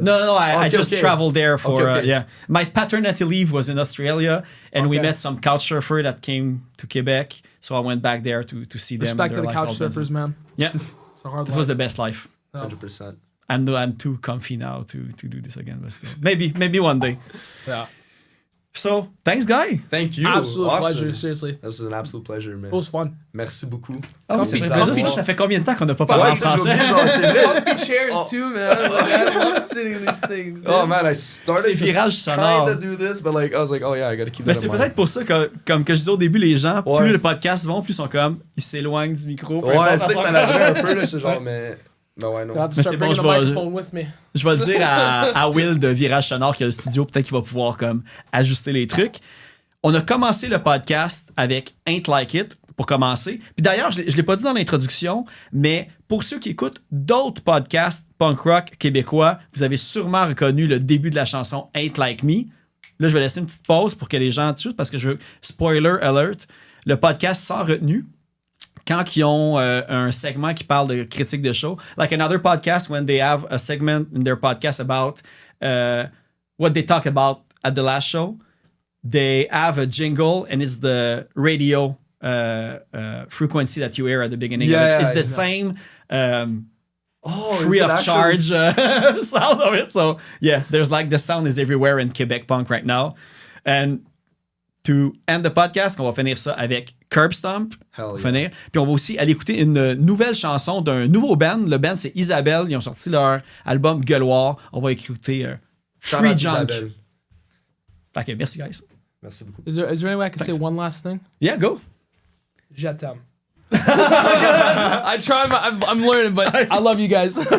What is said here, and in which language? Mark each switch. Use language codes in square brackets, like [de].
[en] No, I just traveled there for, my paternity leave was in Australia, and we met some couch surfer that came to Quebec, so I went back there to see them. Respect to the couch surfers, man. Yeah. It's a hard life. It was the best life. 100%. I'm too comfy now to do this again, but still. Maybe one day. Yeah. So, thanks, Guy. Thank you. Absolute awesome. pleasure, seriously. This was an absolute pleasure, man. It was fun. [fr] Merci beaucoup. Oh, c'est ça fait combien de temps qu'on n'a pas parlé en français? [en] Comfy chairs too, man. Like, I love sitting in these things. Dude. Oh man, I started trying to do this, but like I was like, oh yeah, I gotta keep that in mind. [fr] Mais c'est peut-être pour ça que, comme que je disais au début, les gens, plus le podcast vont, plus ils sont comme, ils s'éloignent du micro. Ouais, c'est que ça l'avait un peu, là, c'est genre, mais ouais, non. Mais c'est bon, je vais le dire à Will de Virage Sonore qui a le studio, peut-être qu'il va pouvoir comme ajuster les trucs. On a commencé le podcast avec Ain't Like It pour commencer. Puis d'ailleurs, je ne l'ai pas dit dans l'introduction, mais pour ceux qui écoutent d'autres podcasts punk rock québécois, vous avez sûrement reconnu le début de la chanson Ain't Like Me. Là, je vais laisser une petite pause pour que les gens tuent parce que je veux spoiler alert. Le podcast sans retenue. Quand ils ont un segment qui parle de critique de show, [en] like another podcast when they have a segment in their podcast about what they talk about at the last show, they have a jingle and it's the radio frequency that you hear at the beginning of it. It's the same free of charge sound of it. So yeah, there's like the sound is everywhere in Quebec punk right now. And to end the podcast, [fr] on va finir ça avec Curb Stomp. Finir. Puis on va aussi aller écouter une nouvelle chanson d'un nouveau band. Le band, c'est Isabelle. Ils ont sorti leur album Gueuloir. On va écouter Free Junk. Fait que merci, guys. Merci beaucoup. [en] Is there any way I can say one last thing? Yeah, go. [fr] Je t'aime. [en] I'm learning, but I love you guys.